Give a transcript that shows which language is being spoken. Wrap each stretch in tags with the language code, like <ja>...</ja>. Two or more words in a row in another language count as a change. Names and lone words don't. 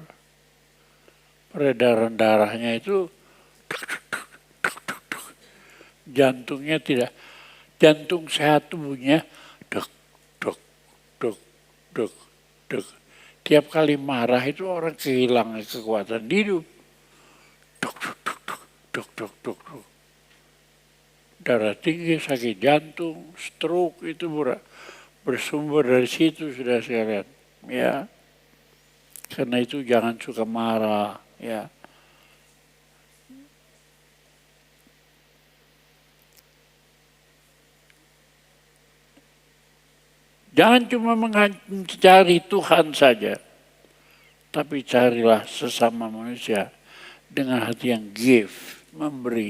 <id>Peredaran darahnya itu jantungnya tidak. Jantung sehat tubuhnya dek, dek, dek, dek, dek. Tiap kali marah itu orang kehilangan kekuatan hidup. Dek, dek, dek, dek, dek, dek, dek. Darah tinggi, sakit jantung, stroke itu bersumber dari situ sudah sekalian. Ya, karena itu jangan suka marah. Ya. Jangan cuma mencari Tuhan saja, tapi carilah sesama manusia dengan hati yang give, memberi.</id>